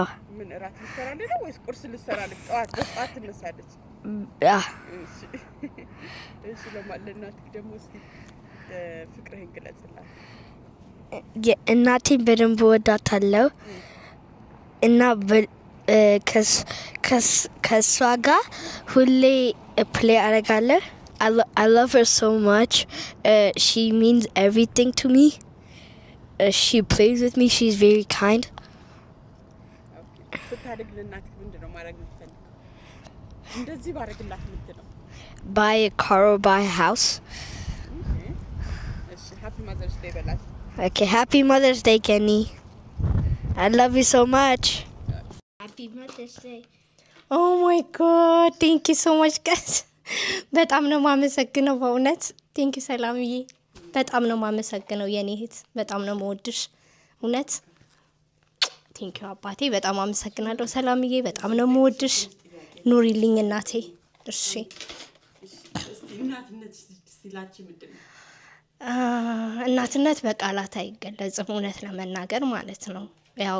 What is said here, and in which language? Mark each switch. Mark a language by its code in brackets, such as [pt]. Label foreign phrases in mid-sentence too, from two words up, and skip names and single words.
[am] ምን እራት ልትሰራለች ነው ወይስ ቁርስ ልትሰራለች ጠዋት ትነሳለች እሺ ለማለናትክ ደግሞ እስቲ ፍቅርህን ግለጽላት እናቴን በደንብ ወዳታለሁ እና ከሷ ጋር ሁሌ ፕሌይ አደርጋለሁ። [en] I love her so much. She means everything to me. She plays with me. She's very kind. [am] ብታድግ ለእናትህ ምንድን ነው ማድረግ የምትፈልገው? እንደዚህ ባደርግላት ምንድን ነው? [en] Buy a car or buy a house. [am] እሺ [en] happy mother's day [am] በላት። [en] Okay, happy Mother's Day, Kenny. I love you so much. Happy Mother's Day. Oh my god, thank you so much guys. [am] በጣም ነው ማመሰግነው በእውነት [en] thank you [am] ሰላምዬ፣ በጣም ነው ማመሰግነው የኔ እህት፣ በጣም ነው መወድሽ እውነት። [en] thank you [am] አባቴ፣ በጣም አመሰግናለሁ ሰላምዬ፣ በጣም ነው መወድሽ። ኑሪልኝ እናቴ። እሺ እናትነት በቃላት አይገለጽም እውነት ለመናገር ማለት ነው። ያው